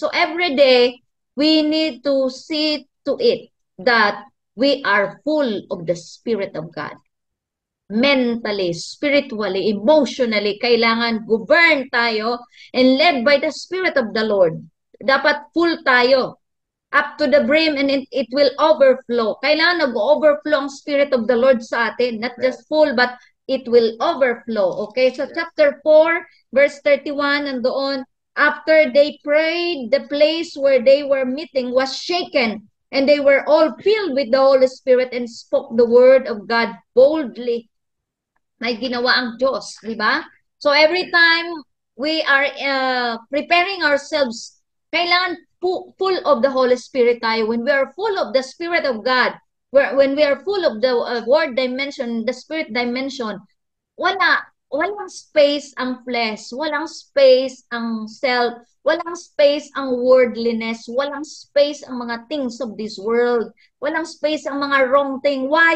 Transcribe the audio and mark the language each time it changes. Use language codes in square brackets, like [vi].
[en] So every day, we need to see to it that we are full of the Spirit of God. Mentally, spiritually, emotionally, [tl] kailangan govern tayo [en] and led by the Spirit of the Lord. [tl] Dapat full tayo. [en] Up to the brim and it will overflow. [tl] Kailangan nag-overflow ang Spirit of the Lord sa atin. [en] Not just full, but it will overflow. Okay? So chapter 4, verse 31, and doon, after they prayed, the place where they were meeting was shaken, and they were all filled with the Holy Spirit and spoke the word of God boldly. [tl] May ginawa ang Diyos, di ba? [en] So every time we are preparing ourselves, kailangan full of the Holy Spirit tayo. When we are full of the Spirit of God, when we are full of the word dimension, the Spirit dimension, [tl] walang space ang flesh, walang space ang self, walang space ang worldliness, walang space ang mga things of this world, walang space ang mga wrong thing. [en] Why?